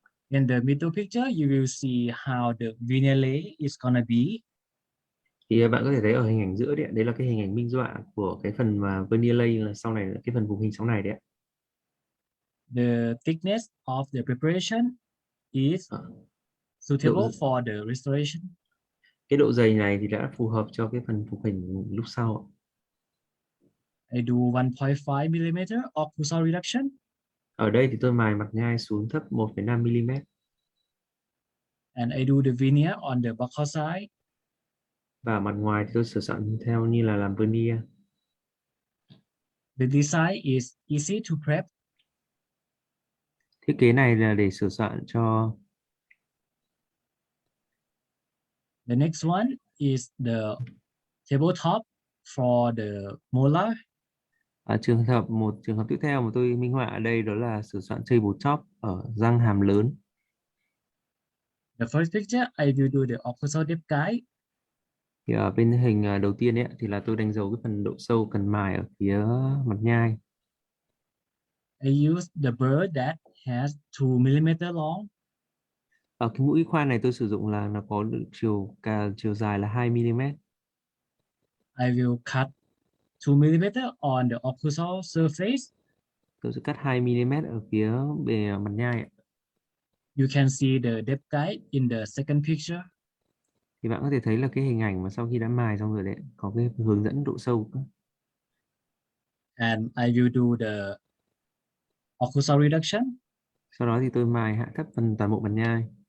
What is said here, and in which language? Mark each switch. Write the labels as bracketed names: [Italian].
[English] In the middle picture, you will see how the veneer lay is gonna be. [Vietnamese] Thì bạn có thể thấy ở hình ảnh giữa đấy là cái hình ảnh minh họa của cái phần mà veneer lay, là sau này là cái phần vùng hình sau này đấy. [English] The thickness of the preparation is suitable for the restoration. [Vietnamese] Cái độ dày này thì đã phù hợp cho cái phần phục hình lúc sau. [English] I do 1.5 mm occlusal reduction. [Vietnamese] Ở đây thì tôi mài mặt nhai xuống thấp 1,5 mm. [English] And I do the veneer on the buccal side. [Vietnamese] Và mặt ngoài thì tôi sửa soạn theo như là làm veneer. [English] The design is easy to prep. [Vietnamese] Thiết kế này là để sửa soạn cho. [English] The next one is the tabletop for the molar. [Vietnamese] Một trường hợp tiếp theo mà tôi minh họa ở đây đó là sửa soạn tabletop ở răng hàm lớn. [English] The first picture, I will do the occlusal depth guide. [Vietnamese] Thì ở bên hình đầu tiên ấy, thì là tôi đánh dấu cái phần độ sâu cần mài ở phía mặt nhai. [English] I use the burr that has 2 mm long. [Vietnamese] Ở cái mũi khoan này tôi sử dụng là nó có chiều dài là 2 mm. [English] I will cut 2 mm on the occlusal surface. [Vietnamese] Tôi sẽ cắt 2 mm ở phía bề mặt nhai ạ. [English] You can see the depth guide in the second picture. [Vietnamese] Thì bạn có thể thấy là cái hình ảnh mà sau khi đã mài xong rồi đấy, có cái hướng dẫn độ sâu. [English] And I will do the occlusal reduction. [Vietnamese] Sau đó thì tôi mài hạ thấp phần toàn bộ mặt nhai.